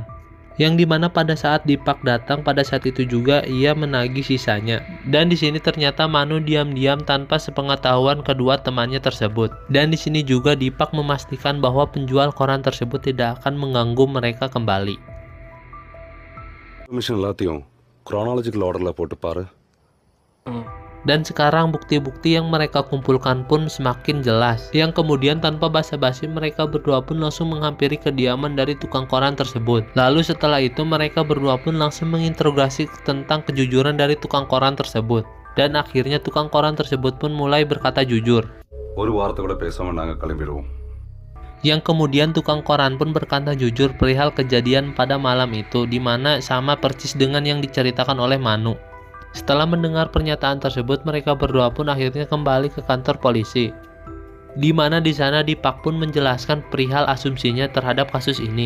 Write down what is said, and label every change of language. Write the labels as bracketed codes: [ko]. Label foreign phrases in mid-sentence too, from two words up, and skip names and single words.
[id] Yang dimana pada saat Deepak datang pada saat itu juga ia menagih sisanya. Dan di sini ternyata Manu diam-diam tanpa sepengetahuan kedua temannya tersebut. Dan di sini juga Deepak memastikan bahwa penjual koran tersebut tidak akan mengganggu mereka kembali. [ta] Permission எல்லாத்தையும் [en] chronological order [ta] ல போட்டு பாரு. [id] Dan sekarang bukti-bukti yang mereka kumpulkan pun semakin jelas. Yang kemudian tanpa basa-basi mereka berdua pun langsung menghampiri kediaman dari tukang koran tersebut. Lalu setelah itu mereka berdua pun langsung menginterogasi tentang kejujuran dari tukang koran tersebut. Dan akhirnya tukang koran tersebut pun mulai berkata jujur. [ta] ஒரு வாரத்தை கூட பேசாம நாங்க கிளம்பிடுவோம். [id] Yang kemudian tukang koran pun berkata jujur perihal kejadian pada malam itu, di mana sama persis dengan yang diceritakan oleh Manu. Setelah mendengar pernyataan tersebut, mereka berdua pun akhirnya kembali ke kantor polisi. Di mana di sana Deepak pun menjelaskan perihal asumsinya terhadap kasus ini.